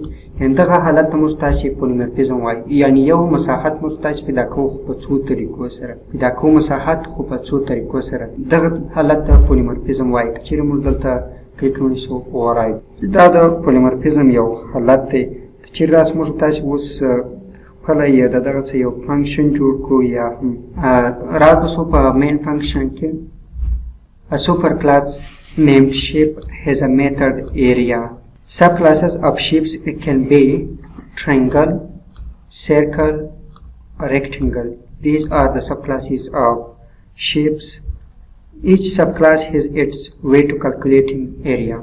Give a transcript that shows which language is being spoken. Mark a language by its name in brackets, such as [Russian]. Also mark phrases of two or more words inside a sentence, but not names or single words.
[Pashto] یعنې دغه حالت ته موږ تاسې پولیمورفیزم وایو، یعنې یو مساحت موږ تاسې پیدا کوو خو په څو طریقو سره پیدا کوو، مساحت خو په څو طریقو سره. دغه حالت ته پولیمورفیزم وایي. که چیرې موږ دلته کلیک ونیسو override، دا د پولیمورفیزم یو حالت دی. که چیرې داسې موږ تاسې اوس خپله یې د دغه څه یو فنکشن جوړ کړو یا هم راوباسو په مین فنکشن کې. [English] A superclass named shape has a method area. Subclasses of shapes can be triangle, circle, or rectangle. These are the subclasses of shapes. Each subclass has its way to calculating area.